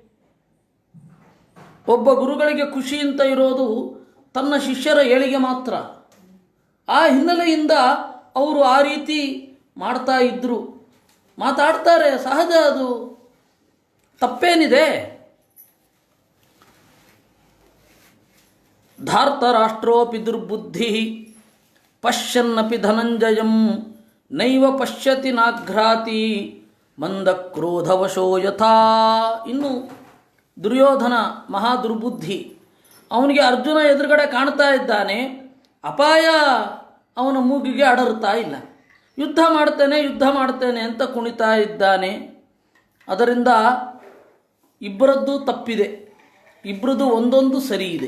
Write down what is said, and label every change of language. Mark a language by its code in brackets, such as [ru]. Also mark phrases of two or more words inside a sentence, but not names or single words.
[kn] ಒಬ್ಬ ಗುರುಗಳಿಗೆ ಖುಷಿ ಅಂತ ಇರೋದು ತನ್ನ ಶಿಷ್ಯರ ಏಳಿಗೆ ಮಾತ್ರ. ಆ ಹಿನ್ನೆಲೆಯಿಂದ ಅವರು ಆ ರೀತಿ ಮಾಡ್ತಾ ಇದ್ದರು, ಮಾತಾಡ್ತಾರೆ, ಸಹಜ, ಅದು ತಪ್ಪೇನಿದೆ. [sa] ಧಾರ್ತರಾಷ್ಟ್ರೋಪಿ ದುರ್ಬುದ್ಧಿ ಪಶ್ಯನ್ನಪಿ ಧನಂಜಯಂ ನೈವ ಪಶ್ಯತಿ ನಾಘ್ರಾತಿ ಮಂದಕ್ರೋಧವಶೋ ಯಥಾ. [kn] ಇನ್ನು ದುರ್ಯೋಧನ ಮಹಾ ದುರ್ಬುದ್ಧಿ. ಅವನಿಗೆ ಅರ್ಜುನ ಎದುರುಗಡೆ ಕಾಣ್ತಾ ಇದ್ದಾನೆ, ಅಪಾಯ ಅವನ ಮೂಗಿಗೆ ಅಡರ್ತಾ ಇಲ್ಲ. ಯುದ್ಧ ಮಾಡ್ತೇನೆ ಅಂತ ಕುಣಿತಾ ಇದ್ದಾನೆ. ಅದರಿಂದ ಇಬ್ಬರದ್ದು ತಪ್ಪಿದೆ, ಇಬ್ಬರದು ಒಂದೊಂದು ಸರಿ ಇದೆ.